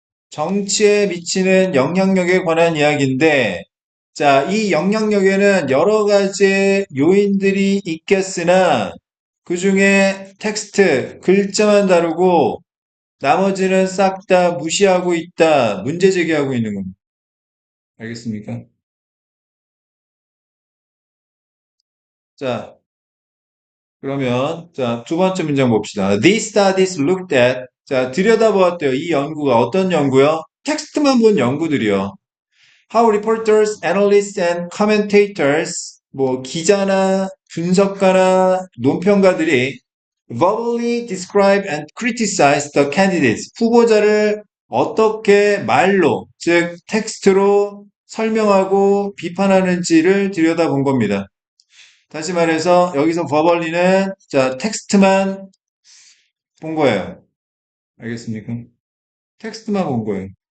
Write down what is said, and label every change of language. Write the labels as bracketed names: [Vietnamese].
[Korean] 정치에 미치는 영향력에 관한 이야기인데 자, 이 영향력에는 여러 가지 요인들이 있겠으나 그 중에 텍스트, 글자만 다루고 나머지는 싹 다 무시하고 있다. 문제 제기하고 있는 겁니다. 알겠습니까? 자, 그러면 자, 두 번째 문장 봅시다. [English] These studies looked at [Korean] 자, 들여다보았대요. 이 연구가 어떤 연구요? 텍스트만 본 연구들이요. [English] How reporters, analysts and commentators [Korean] 뭐 기자나 분석가나 논평가들이 [English] verbally describe and criticize the candidates [Korean] 후보자를 어떻게 말로, 즉 텍스트로 설명하고 비판하는지를 들여다본 겁니다. 다시 말해서 여기서 버벌리는 자 텍스트만 본 거예요. 알겠습니까? 텍스트만 본 거예요.